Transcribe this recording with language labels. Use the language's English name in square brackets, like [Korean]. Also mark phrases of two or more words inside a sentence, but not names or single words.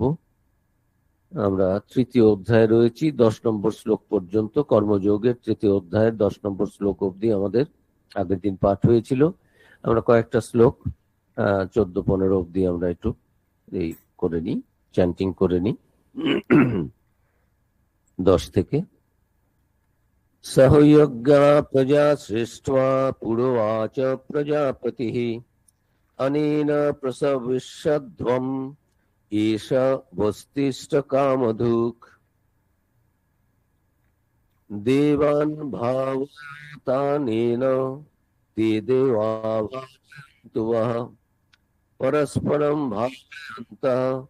[Bangla] আমরা তৃতীয় অধ্যায়ে রয়েছি, 10 নম্বর শ্লোক পর্যন্ত। কর্মযোগের তৃতীয় অধ্যায়ের 10 নম্বর শ্লোক অবধি আমাদের আগের দিন পাঠ হয়েছিল। আমরা কয়েকটা শ্লোক 14-15 অবধি আমরা একটু এই করে নিই, চ্যান্টিং করে নিই 10 থেকে। [Sanskrit] सहयज्ञा प्रजा सृष्ट्वा पुरोवाच प्रजापतिः अनेन प्रसविष्यध्वम् एष वस्तिष्ठकामधुक् देवान् भावतानेन ते देवा भावयन्तु वः परस्परं भावयन्तः